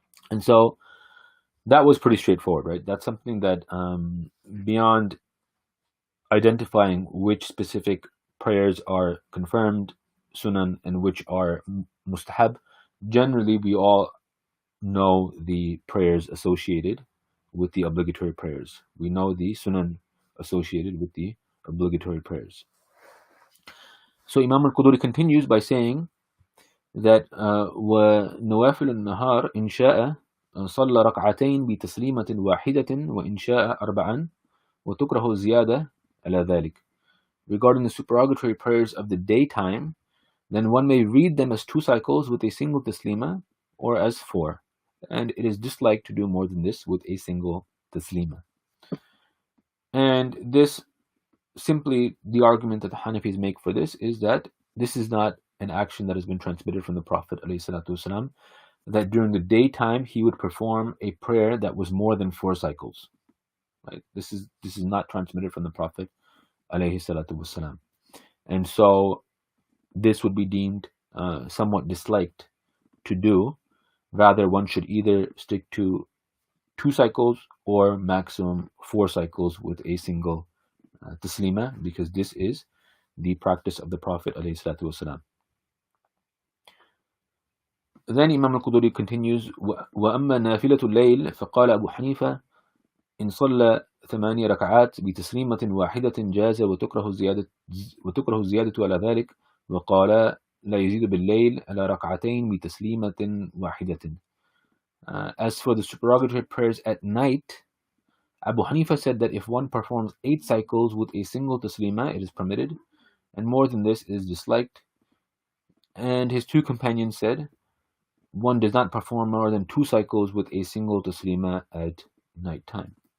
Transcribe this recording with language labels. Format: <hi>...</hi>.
<en>And so that was pretty straightforward, right? That's something that beyond identifying which specific prayers are confirmed sunan and which are mustahab, generally we all know the prayers associated with the obligatory prayers. We know the sunan associated with the obligatory prayers.</en> <ar>So Imam al-Quduri continues by saying that وَنَوَافِلُ النَّهَارِ إِنْ شَاءَ صَلَّ رَكْعَتَيْن بِتَسْلِيمَةٍ وَاحِدَةٍ وَإِنْ شَاءَ أَرْبَعًا وَتُكْرَهُ الزِّيَادَةُ عَلَى ذَلِكَ.</ar> <en>Regarding the supererogatory prayers of the daytime, then one may read them as 2 cycles with a single taslima, or as 4, and it is disliked to do more than this with a single taslima. And this, simply the argument that the Hanafis make for this is that this is not an action that has been transmitted from the Prophet ﷺ, that during the daytime he would perform a prayer that was more than 4 cycles. Right? This is not transmitted from the Prophet ﷺ. And so this would be deemed somewhat disliked to do. Rather, one should either stick to 2 cycles or maximum 4 cycles with a single taslima, because this is the practice of the Prophet ﷺ.</en> <ar>Then Imam al-Quduri continues, وَأَمَّا نَافِلَةُ اللَّيْلِ فَقَالَ أبو حنيفة إن صلى 8 ركعات بتسليمة واحدة جاز وتكره الزيادة على ذلك، وقال لا يزيد بالليل على ركعتين بتسليمة واحدة.</ar> <en>As for the supererogatory prayers at night, Abu Hanifa said that if one performs 8 cycles with a single taslima, it is permitted, and more than this is disliked. And his 2 companions said, one does not perform more than 2 cycles with a single taslima at night time.</en>